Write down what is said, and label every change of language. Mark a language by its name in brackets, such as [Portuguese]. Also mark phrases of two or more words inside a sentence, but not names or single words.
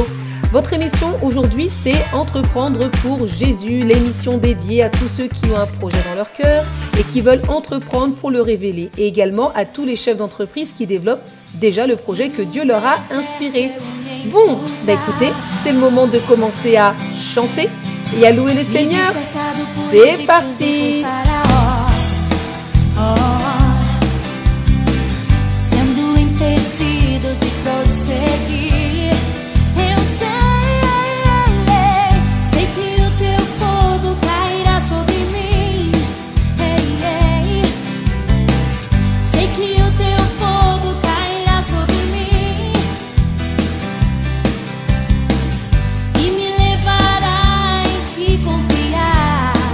[French] Votre émission aujourd'hui, c'est Entreprendre pour Jésus, l'émission dédiée à tous ceux qui ont un projet dans leur cœur et qui veulent entreprendre pour le révéler. Et également à tous les chefs d'entreprise qui développent déjà le projet que Dieu leur a inspiré. Bon, écoutez, c'est le moment de commencer à chanter et à louer le Seigneur. C'est parti! [Portuguese] Sendo impedido de prosseguir, eu sei que o teu fogo cairá sobre mim. Sei que o teu fogo cairá sobre mim e me levará em te confiar.